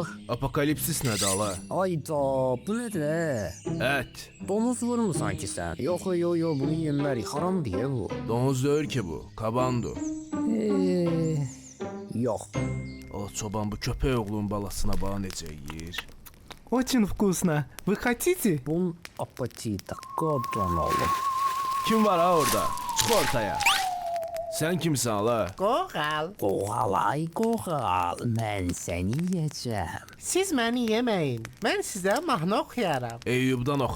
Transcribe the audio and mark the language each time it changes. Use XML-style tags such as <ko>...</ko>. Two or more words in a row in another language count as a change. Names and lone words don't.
<az>Apokalipsis nədir ala? Ayda, bu nədir? Ət. Donuz vurmusan ki sən? Yox, bunu yemərik. Haram deyə bu. Donuz deyil ki bu, kabandır. Yox. O çoban bu köpək oğlunun balasına bax necə yeyir.</az> <ru>Очень вкусно. Вы хотите?</ru> <az>Bun apatita qadın olur. Kim var ha orada? Çıx ortaya. Sən kimsən ala? Qoğal. Qoğal, mən səni yeyəcəm. Siz məni yeməyin. Mən sizə mahnı oxuyaram. Eyyubdan oxu.</az>